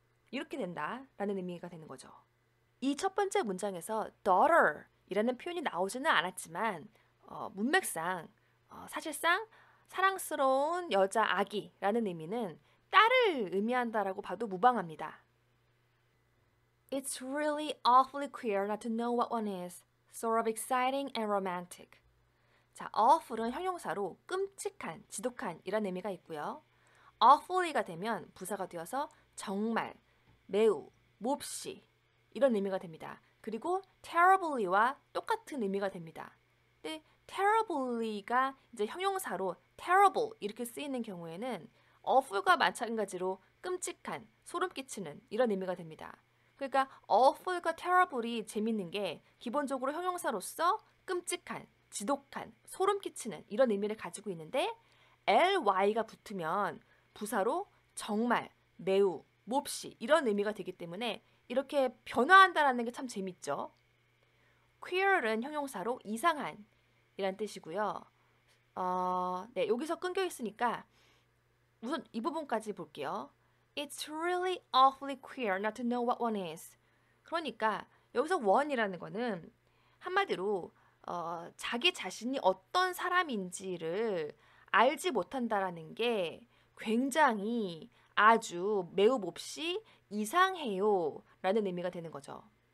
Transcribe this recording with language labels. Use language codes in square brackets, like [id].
[ko] 이렇게 된다라는 의미가 되는 거죠. 이 첫 번째 문장에서 daughter 이라는 표현이 나오지는 않았지만 문맥상 사실상 사랑스러운 여자 아기라는 의미는 딸을 의미한다라고 봐도 무방합니다. [en] It's really awfully queer not to know what one is. Sort of exciting and romantic. [ko] 자, awful은 형용사로 끔찍한, 지독한 이란 의미가 있고요. awfully가 되면 부사가 되어서 정말, 매우, 몹시 이런 의미가 됩니다. 그리고 terribly와 똑같은 의미가 됩니다. 근데 terribly가 이제 형용사로 terrible 이렇게 쓰이는 경우에는 awful과 마찬가지로 끔찍한, 소름 끼치는 이런 의미가 됩니다. 그러니까 awful과 terribly 재밌는 게 기본적으로 형용사로서 끔찍한, 지독한, 소름 끼치는 이런 의미를 가지고 있는데 ly가 붙으면 부사로 정말, 매우, 몹시 이런 의미가 되기 때문에 이렇게 변화한다는 게 참 재밌죠. queer은 형용사로 이상한 이란 뜻이고요. 네, 여기서 끊겨 있으니까 우선 이 부분까지 볼게요. [en] It's really awfully queer not to know what one is. [ko] 그러니까 여기서 one이라는 거는 한마디로 자기 자신이 어떤 사람인지를 알지 못한다라는 게 굉장히 아주 매우 몹시 이상해요 라는 의미가 되는 거죠.